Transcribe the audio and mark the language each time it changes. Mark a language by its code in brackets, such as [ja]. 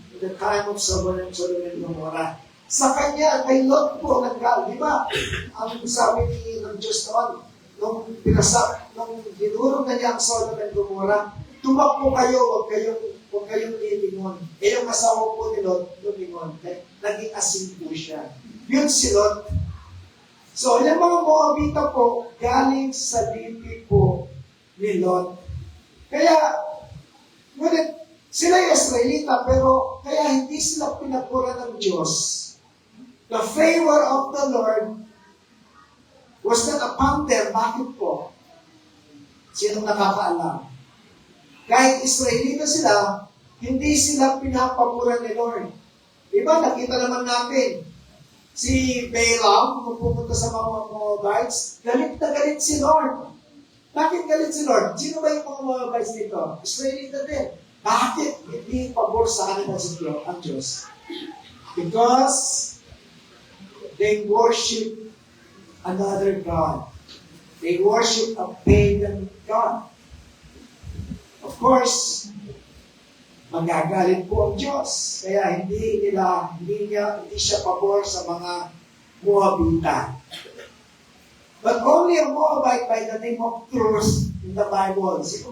[en] In the time of Sodom and Gomorrah. [tl] Sa kanya, kay Lot po nanggal, di ba? Ang sabi ng Diyos noon, nung dinurog na niya ang Sodom and Gomorrah, tumakbo kayo, huwag kayong lilingon. Eh, yung asawa po ni Lot, lumingon. Naging asin po siya. Yun si Lot. So, yung mga Moabita po, galing sa lipi po ni Lot. Kaya, ngunit, sila ay Israelita, pero kaya hindi sila pinapura ng Diyos. [en] The favor of the Lord was not upon them. [tl] Bakit po? Sinong nakakaalam? Kahit Israelita sila, hindi sila pinapapura ni Lord. Diba, nakita naman natin, si Balaam, kung pumunta sa mga Moabites, galit na galit si Lord. Bakit galit si Lord? Sino ba yung mga Moabites dito? Israelita din. Bakit hindi pabor sa kanila ang Diyos? [en] Because they worship another God. They worship a pagan God. Of course, [tl] magagalit po ang Diyos. Kaya hindi siya pabor sa mga Moabita. [en] But only a Moabite by the name of Truth in the Bible.